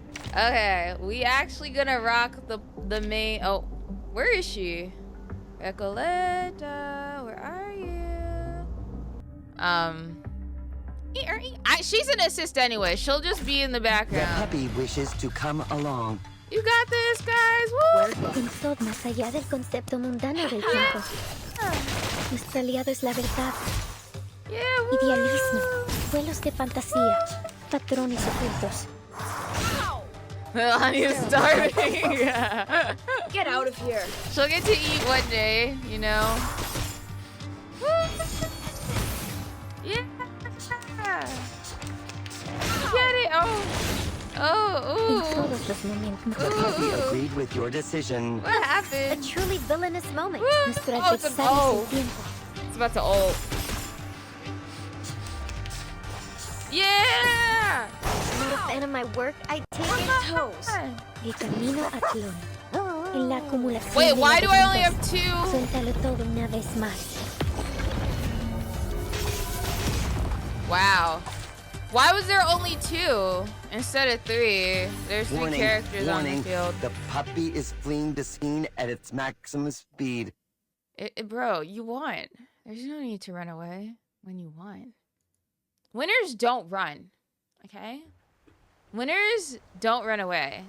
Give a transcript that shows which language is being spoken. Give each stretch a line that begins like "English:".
English: Okay. We actually gonna rock the main... Oh. Where is she? Recoleta, where are you? She's an assist anyway. She'll just be in the background. The puppy wishes to come along. You got this, guys. Woo!
Spanish: Pensó más allá del concepto mundano del tiempo. Nuestro aliado es la verdad.
English: Yeah, woo!
Spanish: Idealismo, vuelos de fantasía, patrones ocultos.
English: Melania's starving. Get out of here. She'll get to eat one day, you know. Yeah. Get it. Oh. Oh. The puppy agreed with your decision. What happened? A truly villainous moment. It's about to ult. Yeah. Not a fan of my work, I take it toes.
Spanish: El camino a Tlón. En la acumulación.
English: Wait, why do I only have 2?
Spanish: Suéltalo todo una vez más.
English: Wow. Why was there only 2 instead of 3? There's 3 characters on the field. The puppy is fleeing the scene at its maximum speed. Bro, you won. There's no need to run away when you won. Winners don't run, okay? Winners don't run away.